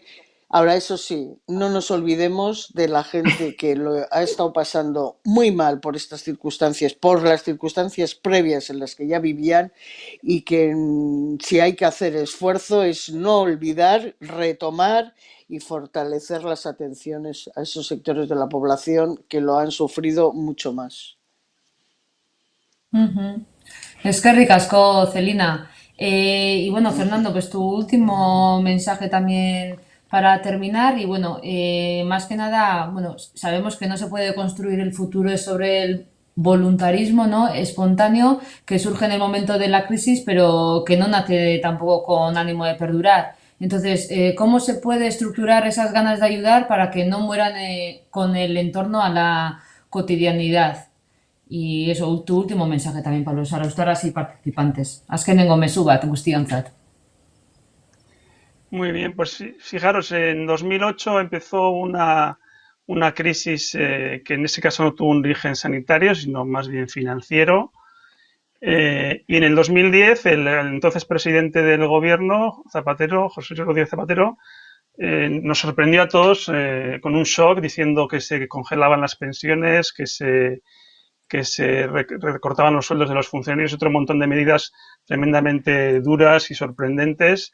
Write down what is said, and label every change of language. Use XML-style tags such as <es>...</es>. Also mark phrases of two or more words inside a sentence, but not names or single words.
<es>Ahora, eso sí, no nos olvidemos de la gente que lo ha estado pasando muy mal por estas circunstancias, por las circunstancias previas en las que ya vivían y que si hay que hacer esfuerzo es no olvidar, retomar y fortalecer las atenciones a esos sectores de la población que lo han sufrido mucho más.</es> <eu>Eskerrik asko, Celina.</eu> <es>Y bueno, Fernando, pues tu último mensaje también para terminar. Y bueno, más que nada, bueno, sabemos que no se puede construir el futuro sobre el voluntarismo, ¿no? Espontáneo que surge en el momento de la crisis, pero que no nace tampoco con ánimo de perdurar. Entonces, ¿cómo se puede estructurar esas ganas de ayudar para que no mueran con el entorno a la cotidianidad? Y eso, tu último mensaje también para los araustaras y participantes.</es> <eu>Azkenengo mezu bat guztiontzat.</eu> <es>Muy bien, pues fijaros, en 2008 empezó una crisis que en ese caso no tuvo un origen sanitario, sino más bien financiero. Y en el 2010, el entonces presidente del gobierno, Zapatero, José Rodríguez Zapatero, nos sorprendió a todos con un shock diciendo que se congelaban las pensiones, que se recortaban los sueldos de los funcionarios y otro montón de medidas tremendamente duras y sorprendentes.</es>